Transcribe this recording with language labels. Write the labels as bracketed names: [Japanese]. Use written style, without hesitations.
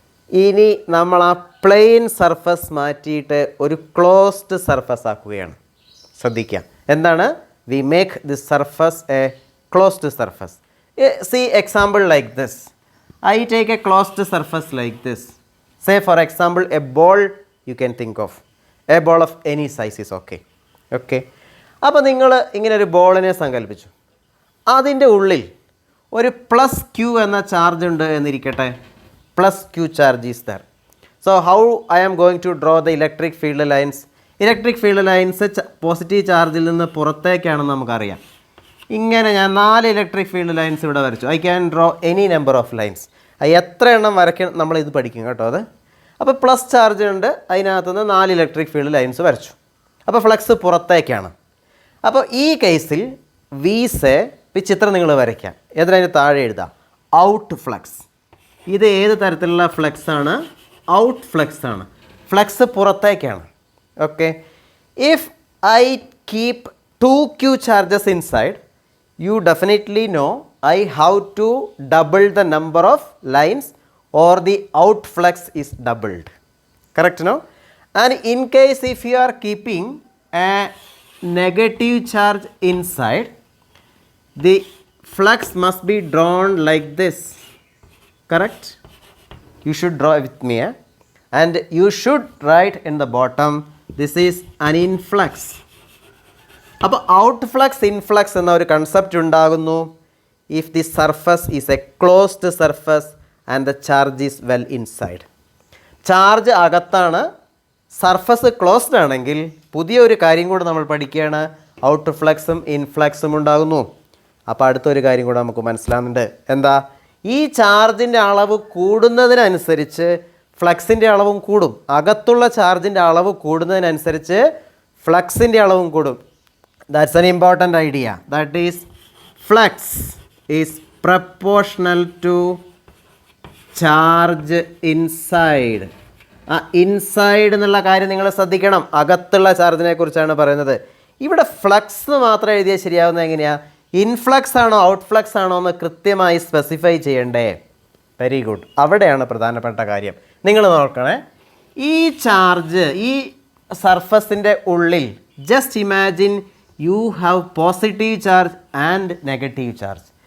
[Malayalam] ഇനി നമ്മൾ ആ പ്ലെയിൻ സർഫസ് മാറ്റിയിട്ട് ഒരു ക്ലോസ്ഡ് സർഫസ് ആക്കുകയാണ്. ശ്രദ്ധിക്കാം, എന്താണ്? [English] We make this surface a closed surface. See example like this. I take a closed surface like this. Say for example a ball you can think of. A ball of any size is okay. [Malayalam] അപ്പോൾ നിങ്ങൾ ഇങ്ങനെ ഒരു ബോളിനെ സങ്കല്പിച്ചു. അതിൻ്റെ ഉള്ളിൽ ഒരു plus Q എന്ന charge ഉണ്ട് എന്നിരിക്കട്ടെ. [English] Plus q charge is there. So how I am going to draw the electric field lines? [Malayalam] Electric field lines positive ചാർജിൽ നിന്ന് പുറത്തേക്കാണെന്ന് നമുക്കറിയാം. ഇങ്ങനെ ഞാൻ 4 ഇലക്ട്രിക് ഫീൽഡ് ലൈൻസ് ഇവിടെ വരച്ചു. [English] I can draw any number of lines. [Malayalam] എത്ര എണ്ണം വരയ്ക്കണം നമ്മളിത് പഠിക്കും കേട്ടോ. അത് അപ്പോൾ പ്ലസ് ചാർജ് ഉണ്ട്, അതിനകത്തുനിന്ന് 4 ഇലക്ട്രിക് ഫീൽഡ് ലൈൻസ് വരച്ചു. അപ്പോൾ ഫ്ലക്സ് പുറത്തേക്കാണ്. അപ്പോൾ ഈ കേസിൽ വീസെ ഈ ചിത്രം നിങ്ങൾ വരയ്ക്കാം. അതിന് താഴെ എഴുതാം ഔട്ട് ഫ്ലക്സ്. ഇത് ഏത് തരത്തിലുള്ള ഫ്ലക്സ് ആണ്? ഔട്ട് ഫ്ലക്സ് ആണ്. ഫ്ലക്സ് പുറത്തേക്കാണ്. Okay. [English] If I keep 2q charges inside, you definitely know I how to double the number of lines or the out flux is doubled. Correct, no? And in case if you are keeping a negative charge inside, the flux must be drawn like this. Correct? You should draw with me. and you should write in the bottom this is an influx. [Malayalam] അപ്പോൾ ഔട്ട്ഫ്ലക്സ് influx എന്ന ഒരു concept ഉണ്ടാകുന്നു [English] If the surface is a closed surface and the charge is well inside. [Malayalam] Charge അകത്താണ്, surface closed ആണെങ്കിൽ പുതിയൊരു കാര്യം കൂടെ നമ്മൾ പഠിക്കുകയാണ്, ഔട്ട്ഫ്ലക്സും ഇൻഫ്ലക്സും ഉണ്ടാകുന്നു. അപ്പോൾ അടുത്തൊരു കാര്യം കൂടെ നമുക്ക് മനസ്സിലാകുന്നുണ്ട്. എന്താ? ഈ ചാർജിൻ്റെ അളവ് കൂടുന്നതിനനുസരിച്ച് ഫ്ലക്സിൻ്റെ അളവും കൂടും. അകത്തുള്ള ചാർജിൻ്റെ അളവ് കൂടുന്നതിനനുസരിച്ച് ഫ്ലക്സിൻ്റെ അളവും കൂടും. [English] That's an important idea. That is, flux is proportional to charge inside. [Malayalam] ആ ഇൻസൈഡ് എന്നുള്ള കാര്യം നിങ്ങൾ ശ്രദ്ധിക്കണം. അകത്തുള്ള ചാർജിനെ കുറിച്ചാണ് പറയുന്നത്. ഇവിടെ ഫ്ലക്സ് മാത്രം എഴുതിയാൽ ശരിയാവുന്നത് എങ്ങനെയാണ്? ഇൻഫ്ലക്സ് ആണോ ഔട്ട്ഫ്ലക്സ് ആണോ എന്ന് കൃത്യമായി സ്പെസിഫൈ ചെയ്യണ്ടേ? [English] Very good. [Malayalam] അവിടെയാണ് പ്രധാനപ്പെട്ട കാര്യം. നിങ്ങൾ നോക്കണേ, ഈ ചാർജ് ഈ സർഫസിൻ്റെ ഉള്ളിൽ [English] Just imagine you have positive charge and negative charge.